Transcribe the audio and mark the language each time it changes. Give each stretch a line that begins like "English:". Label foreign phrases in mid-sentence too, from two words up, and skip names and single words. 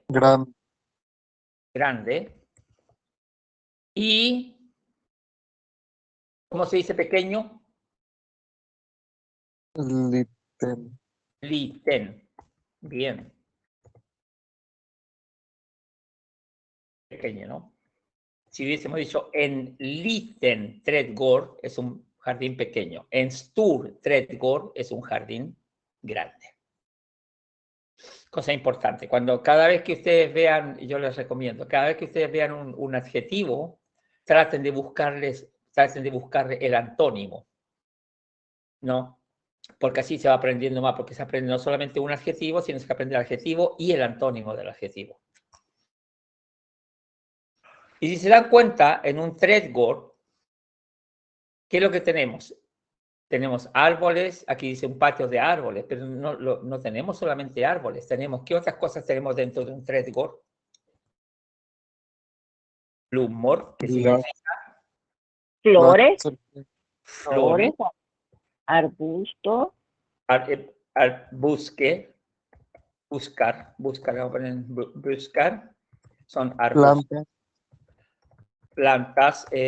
Spanish: Grande. Y, ¿cómo se dice pequeño? Liten. Liten. Bien. Pequeño, ¿no? Si hubiésemos dicho
Swedish: en liten trädgård
Spanish: es un jardín pequeño.
Swedish: En stor trädgård
Spanish: es un jardín grande. Cosa importante. Cada vez que ustedes vean, y yo les recomiendo, cada vez que ustedes vean un adjetivo, traten de buscarle el antónimo, ¿no? Porque así se va aprendiendo más, porque se aprende no solamente un adjetivo, sino que se aprende el adjetivo y el antónimo del adjetivo. Y si se dan cuenta, en un trädgård, ¿qué es lo que tenemos? Tenemos árboles, aquí dice un patio de árboles, pero no tenemos solamente árboles, ¿qué otras cosas tenemos dentro de un trädgård? Blommor, que significa Flores, flores, arbustos, arbusque, buscar, vamos a poner buscar, son árboles. Plantas.